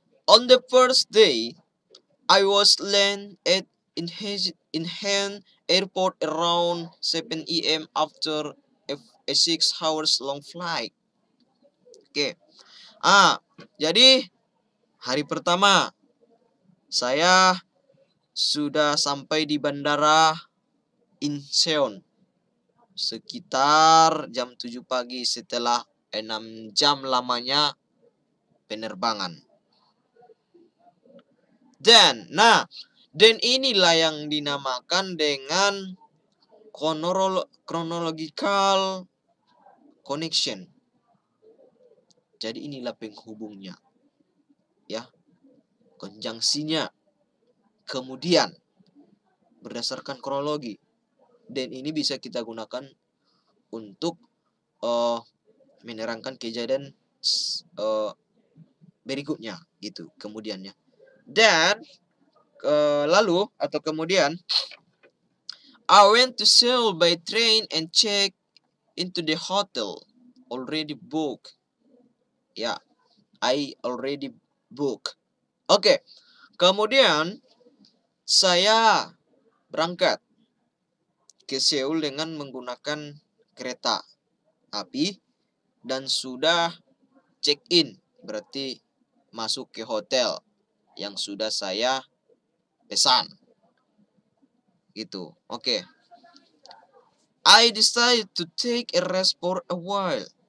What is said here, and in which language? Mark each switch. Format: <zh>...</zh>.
<en>On the first day, I was land at Incheon Airport around 7 a.m. after a 6 hours long flight. Oke.</en> <id>Jadi hari pertama saya sudah sampai di bandara Incheon sekitar jam 7 pagi setelah 6 jam lamanya penerbangan. Dan inilah yang dinamakan dengan chronological connection. Jadi inilah penghubungnya. Ya. Konjungsinya. Kemudian berdasarkan kronologi. Dan ini bisa kita gunakan untuk menerangkan kejadian berikutnya gitu kemudiannya. Dan lalu atau kemudian</id> <en>I went to Seoul by train and check into the hotel already booked. Ya, I already booked. Oke.</en> <id>Kemudian saya berangkat ke Seoul dengan menggunakan kereta api dan sudah check in, berarti masuk ke hotel yang sudah saya pesan. Gitu. Oke.</id> <en>I decided to take a rest for a while.</en>